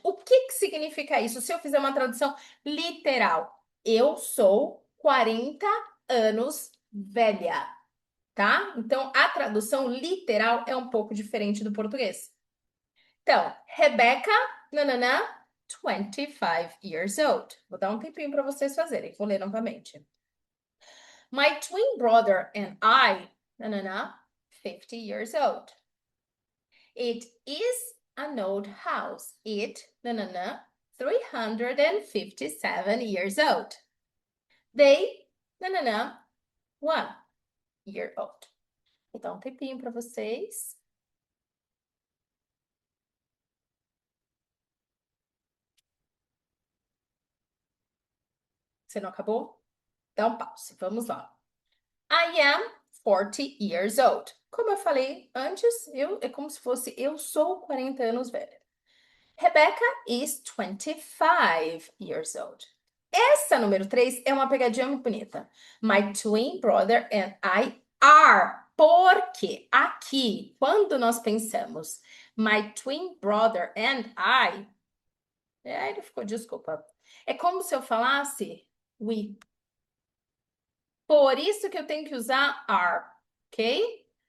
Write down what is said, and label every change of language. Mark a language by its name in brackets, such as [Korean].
[Portuguese] O que que significa isso? Se eu fizer uma tradução literal, eu sou 40 anos velha, tá? Então, a tradução literal é um pouco diferente do português. [English] Então, Rebecca, nananã, 25 years old. [Portuguese] Vou dar um tempinho para vocês fazerem. Vou ler novamente. [English] My twin brother and I, nananã, 50 years old. It is an old house. It, nananã, 357 years old. They, nananã, 1 year old. [Portuguese] Vou dar um tempinho para vocês. Você não acabou? Dá um pause. Vamos lá. [English] I am 40 years old. [Portuguese] Como eu falei antes, é como se fosse eu sou 40 anos velha. [English] Rebecca is 25 years old. [Portuguese] Essa número 3 é uma pegadinha muito bonita. [English] My twin brother and I are. [Portuguese] Porque aqui, quando nós pensamos [English] my twin brother and I, [Portuguese] ele ficou, desculpa. É como se eu falasse we. Por isso que eu tenho que usar are, ok?